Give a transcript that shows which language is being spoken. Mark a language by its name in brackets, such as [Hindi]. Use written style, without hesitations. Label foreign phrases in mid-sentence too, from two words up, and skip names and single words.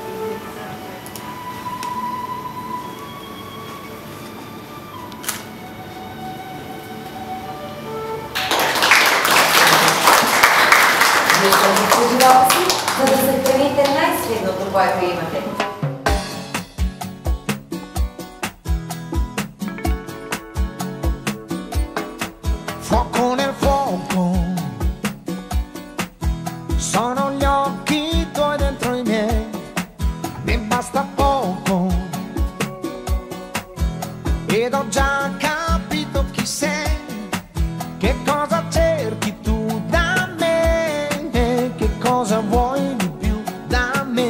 [Bulgarian] Вие сте в живота си, за да съхраните най-средното, което имате. [Italian] Fuoco nel fuoco, sono gli occhi tuoi dentro i miei, mi basta poco, ed ho già capito chi sei, che cosa cerchi tu da me, che cosa vuoi di più da me.